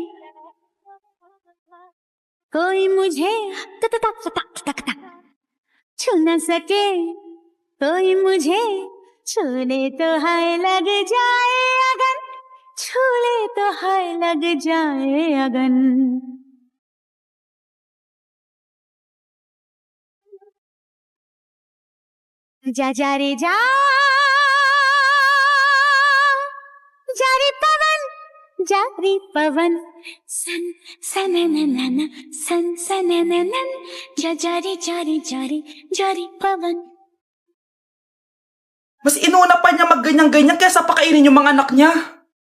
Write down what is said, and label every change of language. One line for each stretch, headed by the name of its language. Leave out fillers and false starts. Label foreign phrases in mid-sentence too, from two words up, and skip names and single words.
Hindi: कोई मुझे छू न सके कोई मुझे छूले तो हाय लग जाए अगन छूले तो हाय लग जाए अगन जा जा रे जा जारी पवन सन सनननन सन सनननन जा जारी जारी जारी जारी पवन
Filipino: Mas inuna pa niya magganyan-ganyan kaysa pakainin yung mga anak niya.